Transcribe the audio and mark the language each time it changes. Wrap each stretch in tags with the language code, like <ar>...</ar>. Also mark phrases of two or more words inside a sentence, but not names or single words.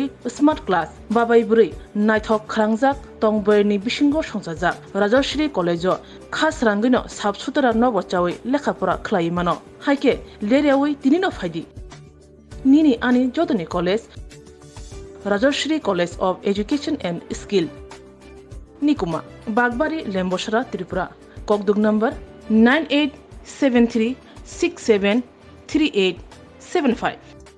<en>smart class</en> <trp>बाबाय बुरै नायथक खरांजाक तंबरनि बिसिंगो संजाजाक राजश्री कलेजो खास रांगैनो साबसुतरा नबचावै लेखाफोरा खलायमानो हायके लेरेवै तिनिनो फायदि निनि आनि जतनि कलेज राजश्री कॉलेज ऑफ एजुकेशन एंड स्किल निकुमा बागबारी लेम्बोसरा त्रिपुरा ककदुग नंबर 9873673875</trp>